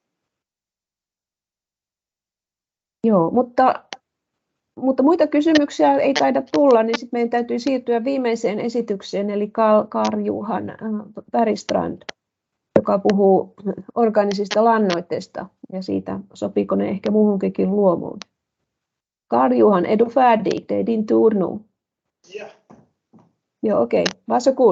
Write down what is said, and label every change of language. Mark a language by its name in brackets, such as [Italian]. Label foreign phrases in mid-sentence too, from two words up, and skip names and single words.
[Finnish] Joo, mutta muita kysymyksiä ei taida tulla, niin sitten meidän täytyy siirtyä viimeiseen esitykseen, eli Karl-Johan Bergstrand, joka puhuu orgaanisista lannoitteista ja siitä, sopiiko ne ehkä muuhunkin luomuun. [Swedish] Karl-Johan, är du färdig? Det är din tur nu. Ja. Joo, okej. Varsågod.